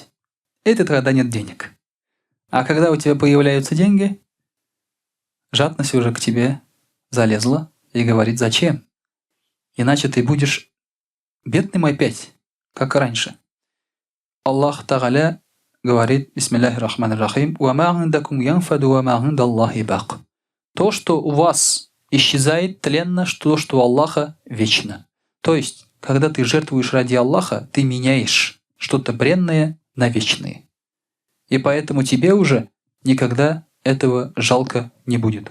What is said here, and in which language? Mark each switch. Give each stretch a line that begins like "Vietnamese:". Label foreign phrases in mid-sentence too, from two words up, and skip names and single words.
Russian: Это тогда нет денег. А когда у тебя появляются деньги, жадность уже к тебе залезла и говорит: зачем? Иначе ты будешь бедным опять, как и раньше.
Arabic: الله تعالى
Russian: говорит,
Arabic: بسم الله الرحمن الرحيم,
Russian: то, что у вас исчезает тленно, то, что у Аллаха вечно. То есть, когда ты жертвуешь ради Аллаха, ты меняешь что-то бренное на вечное. И поэтому тебе уже никогда этого жалко не будет.